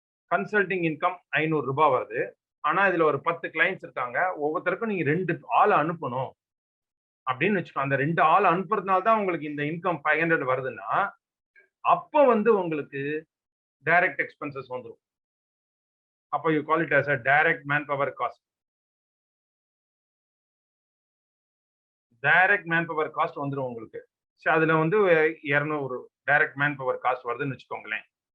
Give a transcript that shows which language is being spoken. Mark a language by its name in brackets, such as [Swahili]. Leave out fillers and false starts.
[Tamil] Consulting income 500 ரூபாய் வருது, ஆனா இதுல ஒரு 10 கிளைண்ட்ஸ் இருக்காங்க, ஒவ்வொருத்தருக்கும் நீங்க 2 ஆள் அனுப்பணும் அப்படின்னு வச்சுக்கோங்க. அந்த 2 ஆள் அனுப்புறதுனால தான் உங்களுக்கு இந்த இன்கம் 500 வருதுன்னா, அப்ப வந்து உங்களுக்கு டைரக்ட் எக்ஸ்பென்சஸ் வந்துடும். [English] அப்போ you call it as a direct manpower cost. [Tamil] Direct man power cost வந்துடும் உங்களுக்கு. சரி, அதுல வந்து 200 டைரக்ட் மேன் பவர் காஸ்ட் வருதுன்னு வச்சுக்கோங்களேன்.